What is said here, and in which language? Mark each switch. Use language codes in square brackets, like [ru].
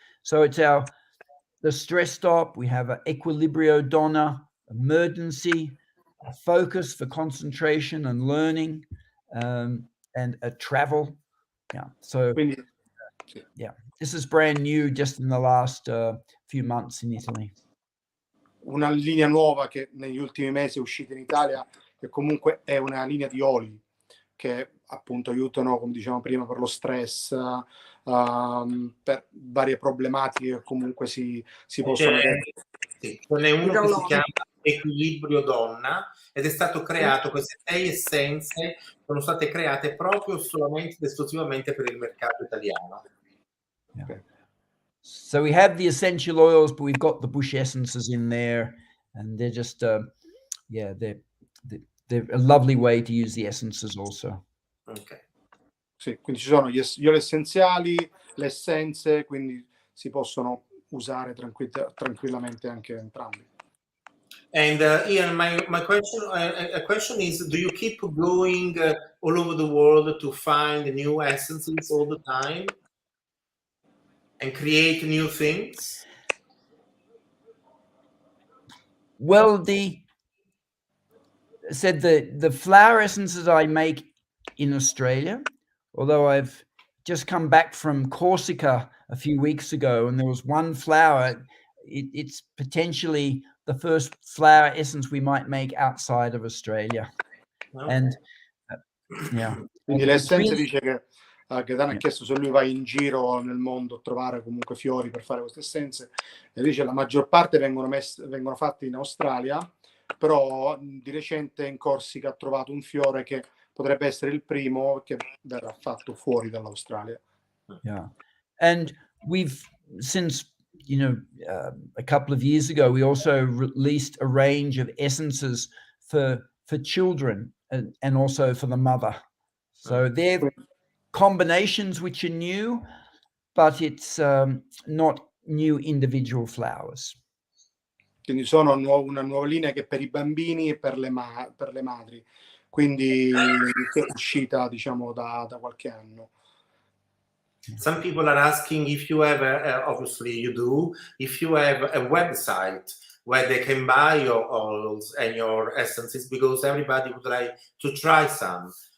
[en] So it's the stress stop. We have an equilibrio donna, emergency, a focus for concentration and learning, and a travel. Yeah. So this is brand new, just in the last few months in Italy. [it] Una linea nuova che negli ultimi mesi è uscita in Italia, che comunque è una linea di oli che appunto aiutano, come dicevamo prima, per lo stress, per varie problematiche che comunque si possono avere. Sì, ce n'è uno che si chiama Equilibrio Donna ed è stato creato, queste 6 essenze sono state create proprio solamente ed esclusivamente per il mercato italiano. [en] Okay. So we have the essential oils, but we've got the bush essences in there, and they're just they're a lovely way to use the essences also. Okay. [it] Sì, quindi ci sono gli oli essenziali, le essenze, quindi si possono usare tranquillamente anche entrambi. [en] And Ian, my question is, do you keep going all over the world to find new essences all the time and create new things? Well, the flower essences I make in Australia, although I've just come back from Corsica a few weeks ago, and there was one flower. It's potentially the first flower essence we might make outside of Australia. Okay. And [it] quindi le essenze dice che Gaetano ha chiesto se lui va in giro nel mondo a trovare comunque fiori per fare queste essenze, e dice la maggior parte vengono fatte in Australia, però di recente in Corsica ha trovato un fiore che potrebbe essere il primo che verrà fatto fuori dall'Australia. [en] Yeah, and we've since a couple of years ago, we also released a range of essences for children and also for the mother. So they're combinations which are new, but it's not new individual flowers. [it] Quindi sono una nuova linea che per i bambini e per le madri, quindi che è uscita diciamo da qualche anno. [en] Some people are asking if you have, obviously you do, if you have a website where they can buy your oils and your essences, because everybody would like to try some.